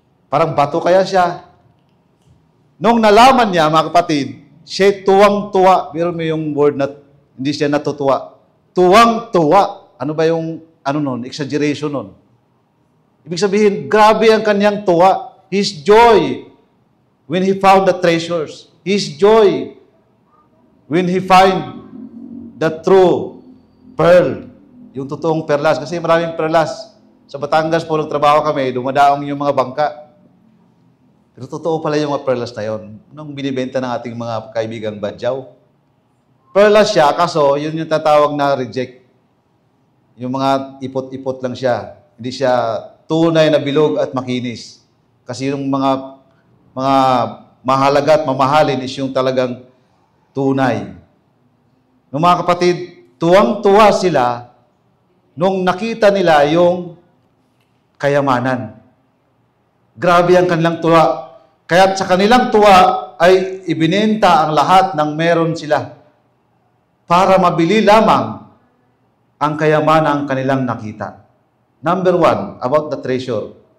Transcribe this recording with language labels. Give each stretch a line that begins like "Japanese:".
Filipino: Parang bato kaya siya. Nung nalaman niya, mga kapatid, siya tuwang-tuwa. Pero may yung word na hindi siya natutuwa. Tuwang-tuwa. Ano ba yung, exaggeration nun? Ibig sabihin, grabe ang kanyang tuwa.
English: His joy when he found the treasures. His joy when he find the true pearl.
Filipino: Yung totoong perlas. Kasi maraming perlas. Sa Batangas po, nagtrabaho kami, dumadaong yung mga bangka. Pero totoo pala yung mga perlas na yun. Anong binibenta ng ating mga kaibigang badyaw? Perlas siya, kaso yun yung tatawag na reject. Yung mga ipot-ipot lang siya. Hindi siya tunay na bilog at makinis. Kasi yung mga mahalaga at mamahalin is yung talagang tunay. Nung mga kapatid, tuwang-tuwa sila nung nakita nila yung kayamanan. Grabe ang kanilang tuwa. Kaya sa kanilang tuwa ay ibinenta ang lahat ng meron sila para mabili lamang ang kayamanan ng kanilang nakita.
English: Number 1, about the treasure.